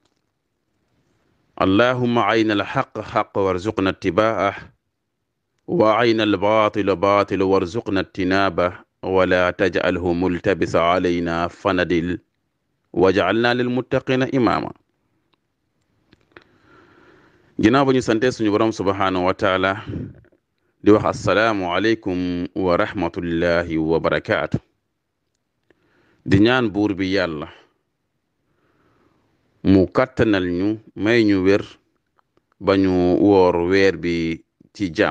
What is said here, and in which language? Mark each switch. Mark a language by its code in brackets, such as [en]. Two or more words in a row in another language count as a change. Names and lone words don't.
[ar] اللهم أرنا الحق حق وارزقنا اتباعه وأرنا الباطل باطل وارزقنا اجتنابه ولا تجعله ملتبس علينا فندل واجعلنا للمتقين إماما. [wo] ginnaaw ba ñu sante suñu borom [ar] سبحانه وتعالى [wo] di wax [ar] السلام عليكم ورحمة الله وبركاته. [wo] di ñaan buur bi yàlla mu kattanal ñu may ñu wér ba ñu woor weer bi ci jàmm.